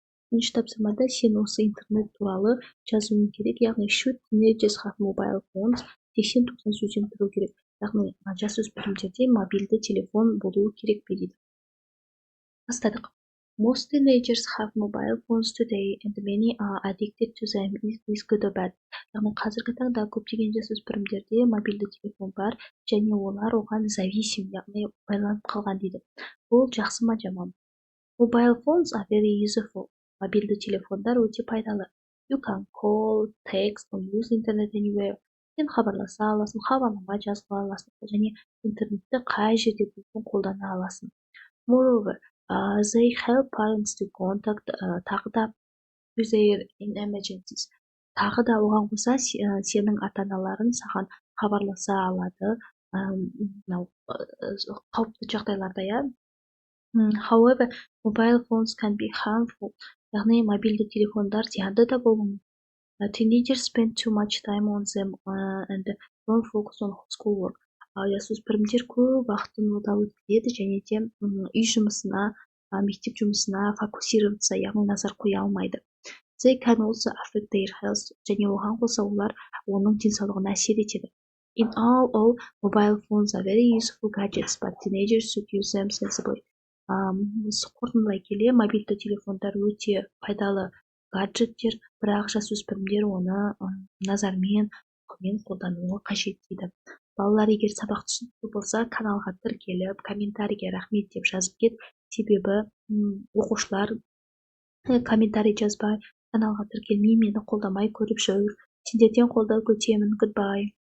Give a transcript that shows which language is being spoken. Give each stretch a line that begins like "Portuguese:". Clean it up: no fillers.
Kazakh: Төртінші тапсырмада сен осы интернет туралы жазуың керек, яғни
English: should teenagers have mobile phones?
Kazakh: 80-90 сөзден тұру керек. Яғни жасөспірімдерде мобильді телефон болуы керек пе дейді. Бастадық.
English: Most teenagers have mobile phones today and many are addicted to them. Is this good or bad?
Kazakh: Яғни қазіргі таңда көптеген жасөспірімдерде мобильді телефон бар және олар оған зависим, яғни байланып қалған дейді. Бұл жақсы ма жаман?
English: Mobile phones are very useful.
Kazakh: Мобильді телефондар өте пайдалы.
English: You can call, text or use internet anywhere.
Kazakh: сен хабарласа аласың, хабарлама жаза аласың және интернетті қай жерде болсын қолдана аласың.
English: Moreover, they help parents to contact
Kazakh: тағы да
English: their in emergencies.
Kazakh: Тағы да оған қоса сенің ата-аналарың саған хабарласа алады мынау қауіпті жағдайларда, иә.
English: However, mobile phones can be harmful.
Kazakh: Яғни мобильді телефондар зиянды да болуы мүмкін.
English: Teenagers spend too much time on them and don't focus on schoolwork.
Kazakh: Жасөспірімдер көп уақытын ода өткізеді және де үй жұмысына, мектеп жұмысына фокусироваться, яғни назар қоя алмайды.
English: They can also affect their health.
Kazakh: Және оған қоса олар оның денсаулығына әсер етеді.
English: In all, mobile phones are very useful gadgets, but teenagers should use them sensibly.
Kazakh: Қорытындылай келе, мобильді телефондар өте пайдалы гаджеттер, бірақ жасөспірімдер оны назармен, ақылмен қолдануы қажет дейді. Балалар егер сабақ түсінікті болса, каналға тіркеліп, комментарийге рахмет деп жазып кет, себебі оқушылар комментарий жазбай, каналға тіркелмей, мені қолдамай көріп жүр. Сендерден қолдау күтемін. Goodbye.